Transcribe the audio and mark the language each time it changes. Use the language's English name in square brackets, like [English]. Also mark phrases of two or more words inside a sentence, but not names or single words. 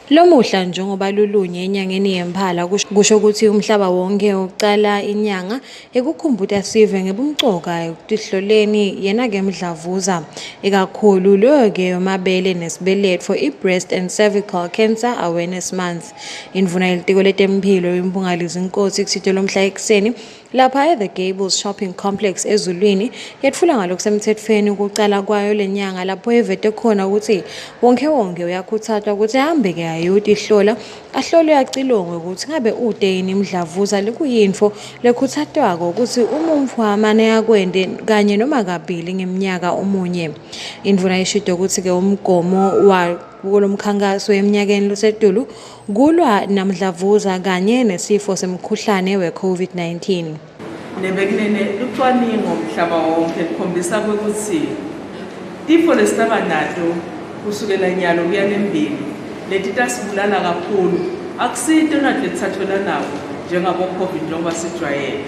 [Swati] Lomuhla njengoba lulunye enyangeni yemphala kusho ukuthi umhlaba wonke uqala inyanga ekukhumbuta sive ngebumcoka ekuhloleni yena-ke mdlavuza ikakhulu loyo-ke yomabele nesibeletho i- [English] Breast and Cervical Cancer Awareness Month. [Swati] Indvuna yelitiko letemphilo imbungalizi Nkosi kusitelo lomhla ekuseni lapha e-The Gables Shopping Complex eZulwini yetfula ngalokusemtsetfweni ukucala kwayo lenyanga lapho evete khona ukuthi wonke uyakhuthazwa ukuthi ahambe-ke ayotihlola ahlolwe acilongwe ukuthi ngabe ude yini imdlavuza lekuyintfo lekhutsatwako ukuthi umuntfu amane akwende kanye noma kabili ngeminyaka omunye. Indvuna ishito ukuthi-ke umgomo kulomkhankaso eminyakeni losetulu kulwa namdlavuza kanye nesifo semkhuhlane we-COVID-19. Nebekunene lucwaningo mhlaba wonke likhombisa ukuthi tifo lesitaba nato kusukela nyalo kuya nembili leti tasibulala kakhulu akusito nato letithathelwa nawo njengabo-COVID njengoba sijwayele.